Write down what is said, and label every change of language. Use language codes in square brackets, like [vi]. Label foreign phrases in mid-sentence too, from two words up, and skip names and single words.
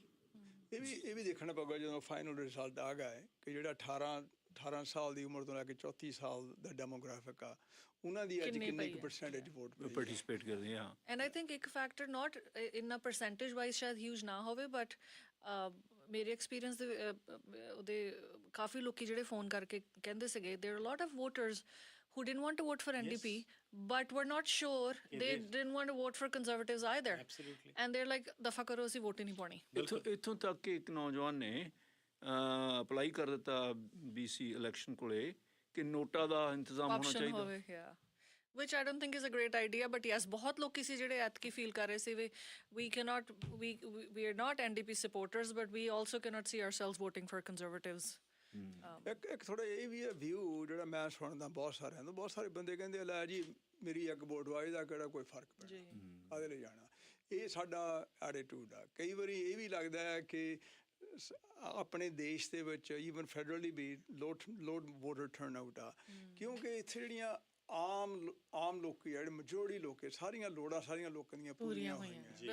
[pa] ਇਹ ਵੀ ਦੇਖਣਾ ਪਊਗਾ ਜਦੋਂ ਫਾਈਨਲ ਰਿਜ਼ਲਟ ਆ ਗਿਆ ਕਿ ਜਿਹੜਾ 18 ਸਾਲ ਦੀ ਉਮਰ ਤੋਂ ਲੈ ਕੇ 34 ਸਾਲ ਦਾ ਡੈਮੋਗ੍ਰਾਫਿਕ ਆ ਉਹਨਾਂ ਦੀ ਅੱਜ ਕਿੰਨੀ ਪਰਸੈਂਟੇਜ ਵੋਟ ਪਾਰਟਿਸਿਪੇਟ ਕਰਦੇ ਆ। [en] And I think [pa] ਇੱਕ ਫੈਕਟਰ ਨਾਟ ਇੰਨਾ [en] percentage wise [pa] ਸ਼ਾਇਦ ਹਿਊਜ ਨਾ ਹੋਵੇ, ਬਟ ਮੇਰੇ ਐਕਸਪੀਰੀਅੰਸ ਦੇ ਉਹਦੇ ਕਾਫੀ ਲੋਕੀ ਜਿਹੜੇ ਫੋਨ ਕਰਕੇ ਕਹਿੰਦੇ ਸੀਗੇ [en] there are a lot of voters who didn't want to vote for NDP but were not sure, they didn't want to vote for Conservatives either. Absolutely. And they're like [pa] ਦਫਾ ਕਰੋ ਅਸੀਂ ਵੋਟ ਹੀ ਨਹੀਂ ਪਾਉਣੀ। ਇੱਥੋਂ ਤੱਕ ਕਿ ਇੱਕ ਨੌਜਵਾਨ ਨੇ ਅਪਲਾਈ ਕਰ ਦਿੱਤਾ BC ਇਲੈਕਸ਼ਨ ਕੋਲੇ ਕਿ ਨੋਟਾ ਦਾ ਇੰਤਜ਼ਾਮ ਹੋਣਾ ਚਾਹੀਦਾ, [en] which I don't think is a great idea, but yes, [pa] ਬਹੁਤ ਲੋਕੀ ਸੀ ਜਿਹੜੇ ਐਤਕੀ ਫੀਲ ਕਰ ਰਹੇ ਸੀ [en] we are not NDP supporters but we also cannot see ourselves voting for Conservatives. [pa] ਇੱਕ ਥੋੜਾ ਇਹ ਵੀ ਹੈ ਵਿਊ ਜਿਹੜਾ ਮੈਂ ਸੁਣਦਾ ਬਹੁਤ ਸਾਰਿਆਂ ਤੋਂ, ਬਹੁਤ ਸਾਰੇ ਬੰਦੇ ਕਹਿੰਦੇ ਲੈ ਜੀ ਮੇਰੀ ਇੱਕ ਵੋਟ ਵਾਏ ਦਾ ਕਿਹੜਾ ਕੋਈ ਫਰਕ ਪੈਣਾ, ਕਾਹਦੇ ਲਈ ਜਾਣਾ। ਇਹ ਸਾਡਾ ਐਟੀਟਿਊਡ ਆ। ਕਈ ਵਾਰੀ ਇਹ ਵੀ ਲੱਗਦਾ ਹੈ ਕਿ ਆਪਣੇ ਦੇਸ਼ ਦੇ ਵਿੱਚ [en] even federally [pa] ਵੀ [en] low voter turn out [pa] ਆ, ਕਿਉਂਕਿ ਇੱਥੇ ਜਿਹੜੀਆਂ ਆਮ ਲੋਕੀ ਜਿਹੜੇ ਮੈਜੋਰਟੀ ਲੋਕ ਸਾਰੀਆਂ ਲੋੜਾਂ ਸਾਰੀਆਂ ਲੋਕਾਂ ਦੀਆਂ ਪੂਰੀਆਂ ਹੋਈਆਂ।